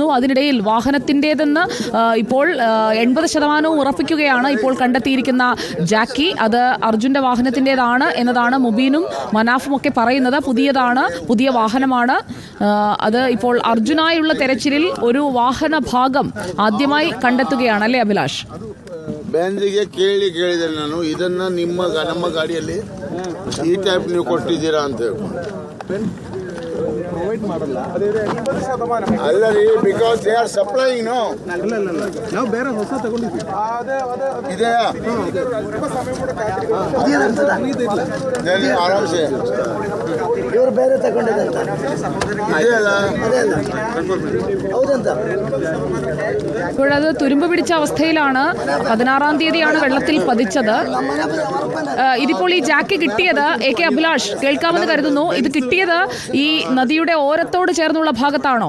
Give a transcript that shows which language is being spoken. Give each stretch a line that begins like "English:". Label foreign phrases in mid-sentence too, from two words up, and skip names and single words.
Malayalam: അതിനിടയിൽ വാഹനത്തിൻ്റെതെന്ന് ഇപ്പോൾ 80% ഉറപ്പിക്കുകയാണ് ഇപ്പോൾ കണ്ടെത്തിയിരിക്കുന്ന ജാക്കി. അത് അർജുന്റെ വാഹനത്തിൻ്റെതാണ് എന്നതാണ് മുബീനും മനാഫും ഒക്കെ പറയുന്നത്. പുതിയതാണ്, പുതിയ വാഹനമാണ് അത്. ഇപ്പോൾ അർജുനായുള്ള തെരച്ചിലിൽ ഒരു വാഹന ഭാഗം ആദ്യമായി കണ്ടെത്തുകയാണ് അല്ലേ അഭിലാഷ്?
Kannada: ಬ್ಯಾಂಜಿಗೆ ಕೇಳಿದೆ ನಾನು, ಇದನ್ನ ನಮ್ಮ ಗಾಡಿಯಲ್ಲಿ ಈ ಟೈಪ್ ನೀವು ಕೊಟ್ಟಿದ್ದೀರಾ ಅಂತ ಅಲ್ಲ ರೀ,
English: because they are supplying.
Kannada: ನಾವು ಬೇರೆ ಹೊಸ ತಗೊಂಡಿದ್ವಿ ಇದೆಯಾ ಆರಾಮ್ಸೆ ಇವರು ಬೇರೆ ತಗೊಂಡಿದ್ದಂತ
Malayalam: ഇപ്പോഴത് തുരുമ്പ് പിടിച്ച അവസ്ഥയിലാണ്. 16-ാം തീയതിയാണ് വെള്ളത്തിൽ പതിച്ചത്. ഇതിപ്പോൾ ഈ ജാക്കി കിട്ടിയത് AK അഭിലാഷ് കേൾക്കാമെന്ന് കരുതുന്നു. ഇത് കിട്ടിയത് ഈ നദിയുടെ ഓരത്തോട് ചേർന്നുള്ള ഭാഗത്താണോ?